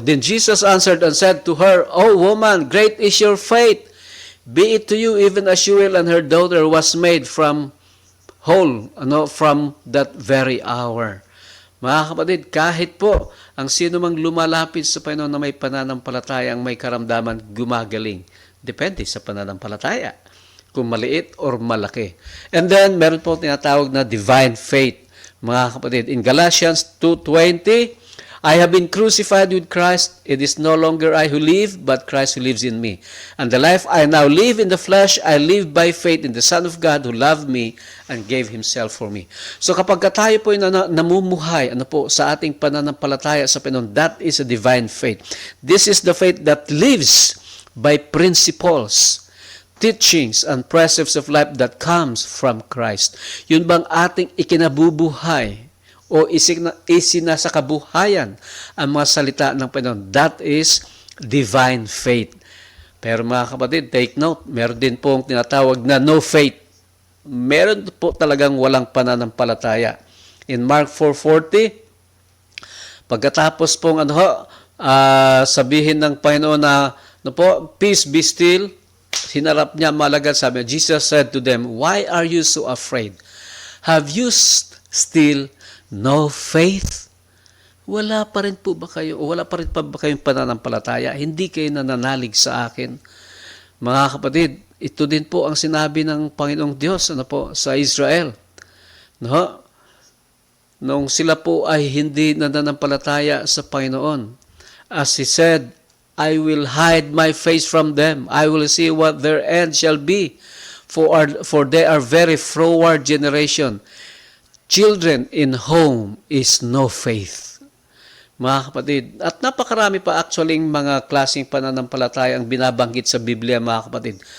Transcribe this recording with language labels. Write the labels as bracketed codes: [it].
[en] Then Jesus answered and said to her, O woman, great is your faith. Be it to you even as you will, and her daughter was made from whole, from that very hour. [tl] Mga kapatid, kahit po ang sino mang lumalapit sa Panginoon na may pananampalataya, ang may karamdaman, gumagaling. Depende sa pananampalataya, kung maliit or malaki. [en] And then, [tl] meron po tinatawag na [en] divine faith. [tl] Mga kapatid, [en] in Galatians 2:20, I have been crucified with Christ. It is no longer I who live, but Christ who lives in me. And the life I now live in the flesh, I live by faith in the Son of God who loved me and gave Himself for me. [tl] So kapag tayo po namumuhay sa ating pananampalataya sa Panginoon, [en] that is a divine faith. This is the faith that lives by principles, teachings, and precepts of life that comes from Christ. [tl] Yun bang ating ikinabubuhay o isinasakabuhayan ang mga salita ng Panginoon? [en] That is divine faith. [tl] Pero mga kapatid, [en] take note, [tl] meron din pong tinatawag na [en] no faith. [tl] Meron po talagang walang pananampalataya. [en] In Mark 4:40, [tl] pagkatapos pong sabihin ng Panginoon na [en] peace be still, [tl] hinarap niya malagad, sabi niya, [en] Jesus said to them, why are you so afraid? Have you still no faith? [tl] Wala pa rin pa ba kayong pananampalataya? Hindi kayo nananalig sa akin? Mga kapatid, ito din po ang sinabi ng Panginoong Diyos sa Israel. Nung sila po ay hindi nananampalataya sa Panginoon. [en] As He said, I will hide my face from them. I will see what their end shall be. For they are very froward generation. Children in home is no faith. [tl] Mga kapatid, at napakarami pa actually mga klaseng pananampalataya ang binabanggit sa Biblia, mga kapatid.